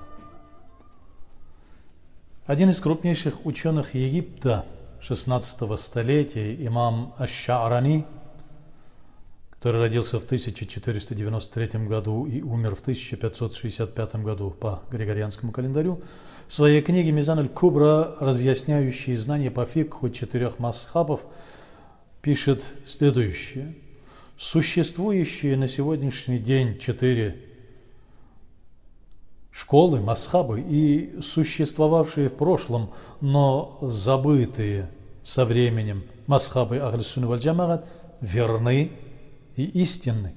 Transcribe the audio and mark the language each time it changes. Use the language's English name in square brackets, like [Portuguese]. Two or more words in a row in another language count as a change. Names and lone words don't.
[Russian] Один из крупнейших ученых Египта 16 столетия, имам Аш-Ша'рани, который родился в 1493 году и умер в 1565 году по григорианскому календарю, в своей книге «Мизан аль-Кубра», разъясняющей знания по фикху 4 масхабов, пишет следующее. Существующие на сегодняшний день 4 школы, масхабы и существовавшие в прошлом, но забытые со временем масхабы [Arabic] أهل السنة والجماعة [Russian] верны и истинны.